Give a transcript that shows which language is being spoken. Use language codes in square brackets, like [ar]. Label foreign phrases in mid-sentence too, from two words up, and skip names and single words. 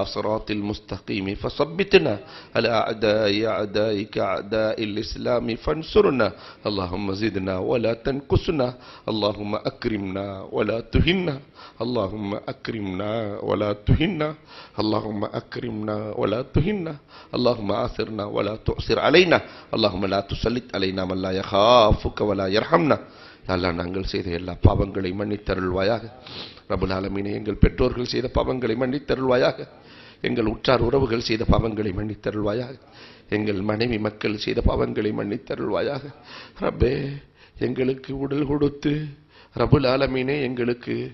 [ar] صراط المستقيم فثبتنا على أعدائك أعداء الإسلام فانصرنا اللهم زدنا ولا تنقصنا اللهم أكرمنا ولا تهنا اللهم أكرمنا ولا تهنا اللهم أكرمنا ولا تهنا اللهم آثرنا ولا تؤثر علينا اللهم لا تسلط علينا من لا يخافك ولا يرحمنا [ta] அல்லா நாங்கள் செய்த எல்லா பாவங்களை மன்னித்தருள்வாயாக [ar] رب العالمين [ta] எங்கள் பெற்றோர்கள் செய்த பாவங்களை மன்னித்தருள்வாயாக எங்கள் உற்றார் உறவுகள் செய்த பாவங்களை மன்னித்தருள்வாயாக எங்கள் மனைவி மக்கள் செய்த பாவங்களை மன்னித்தருள்வாயாக ரப்பே எங்களுக்கு உடல் கொடுத்து [ar] رب العالمين [ta] எங்களுக்கு